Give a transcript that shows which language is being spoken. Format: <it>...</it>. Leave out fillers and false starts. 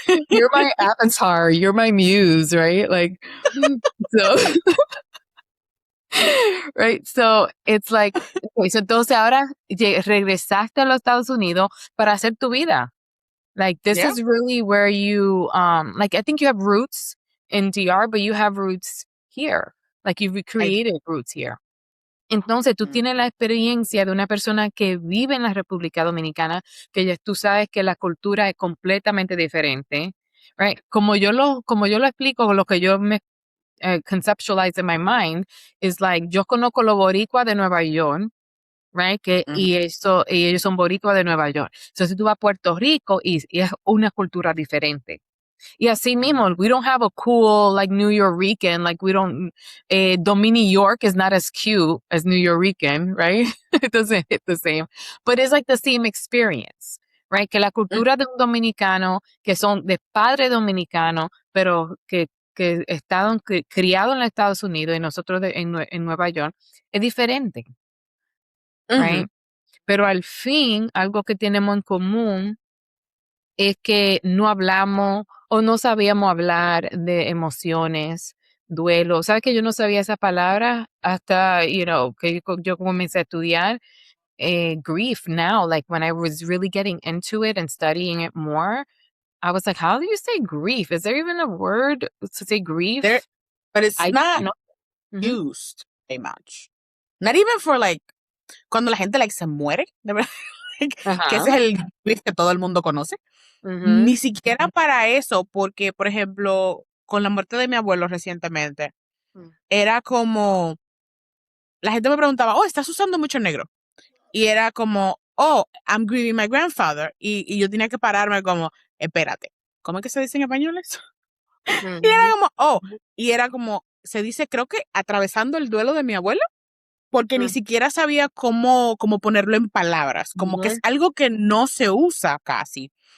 <en>You're my avatar, you're my muse, right? Like, so, right? So it's like, okay, so</en> <es>entonces ahora regresaste a los Estados Unidos para hacer tu vida.</es> <en>Like, this Yeah. is really where you, like, I think you have roots in DR, but you have roots here. Like, you've I created roots here.</en> <es>Entonces, tú mm, tienes la experiencia de una persona que vive en la República Dominicana, que ya tú sabes que la cultura es completamente diferente, right? Como yo lo explico, lo que yo me</es> <en>conceptualize in my mind is like,</en> <es>yo conozco los boricuas de Nueva York, right? mhm, Y ellos son boricuas de Nueva York. Entonces, tú vas a Puerto Rico y es una cultura diferente. Y así</es> <en>mismo, we don't have a cool like New Yorican, like we don't, Domini York is not as cute as New Yorican, right? It doesn't hit the same, but it's like the same experience, right?</en> <es>Que la mm, cultura de un dominicano, que son de padre dominicano, pero que estaban criados en los Estados Unidos y nosotros en Nueva York, es diferente, right? mhm, Pero al fin, algo que tenemos en común es que no hablamos o no sabíamos hablar de emociones, duelo. ¿Sabes que yo no sabía esa palabra hasta, que yo comencé a estudiar grief now?</es> <en>Like when I was really getting into it and studying it more, I was like, how do you say grief? Is there even a word to say there, grief? but it's I not</en> <es>no. Ujú.</es> <en>used very much. Not even for like</en> <es>cuando la gente like se muere, de verdad, like, que ese Ajá. es el grief que todo el mundo conoce. Ujú, Ni siquiera para eso, porque por ejemplo, con la muerte de mi abuelo recientemente, mm, era como la gente me preguntaba, "Oh, estás usando mucho negro." Y era como,</es> <en>"Oh, I'm grieving my grandfather."</en> <es>Y yo tenía que pararme como, "Espérate, ¿cómo es que se dice en español eso?" Y era ujú, como, "Oh", y era como, se dice, creo que atravesando el duelo de mi abuelo, porque ni mm, siquiera sabía cómo ponerlo en palabras, como que es ujú, algo que no se usa casi.</es>